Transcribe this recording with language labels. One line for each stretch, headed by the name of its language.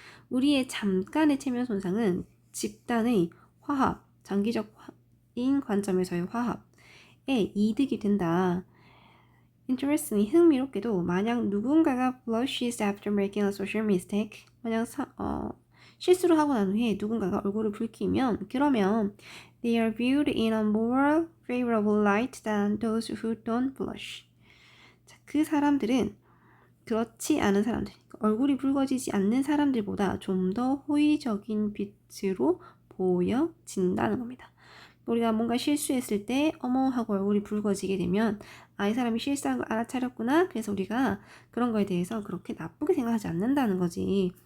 Korean: 우리의 잠깐의 체면 손상은 집단의 화합, 장기적인 관점에서의 화합에 이득이 된다.
English: Interestingly,
Korean: 흥미롭게도 만약 누군가가
English: blushes after making a social mistake,
Korean: 만약 실수를 하고 난 후에 누군가가 얼굴을 붉히면 그러면
English: they are viewed in a more favorable light than those who don't blush.
Korean: 자, 그 사람들은 그렇지 않은 사람들, 얼굴이 붉어지지 않는 사람들보다 좀 더 호의적인 빛으로 보여진다는 겁니다. 우리가 뭔가 실수했을 때 어머 하고 얼굴이 붉어지게 되면 이 사람이 실수한 걸 알아차렸구나. 그래서 우리가 그런 거에 대해서 그렇게 나쁘게 생각하지 않는다는 거지.